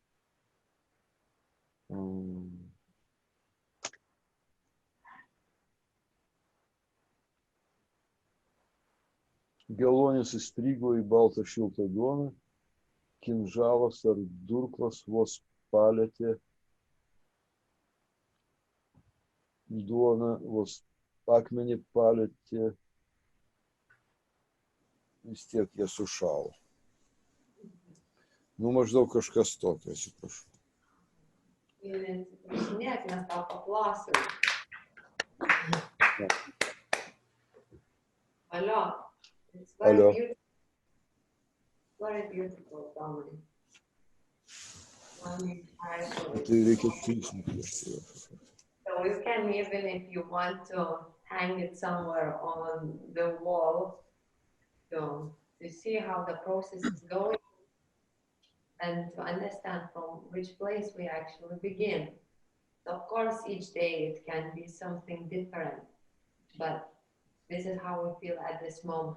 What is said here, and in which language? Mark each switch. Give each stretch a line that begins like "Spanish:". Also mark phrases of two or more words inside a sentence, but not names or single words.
Lithuanian: Geluonis įstrigo į baltą šiltą duoną, kinžalas ar durklas vos palėtė duoną, vos akmenį palėtė, vis tiek jie sušalo. Nu, maždaug kažkas tokio, atsiprašau. Neatsiprašinėk, mes tau paklausim. Alio.
English: It's very beautiful, Tomai.
Lithuanian: Tai reikia šypsnį.
English: So you can, even if you want to hang it somewhere on the wall, to see how the process is going and to understand from which place we actually begin. So of course, each day it can be something different, but this is how we feel at this moment.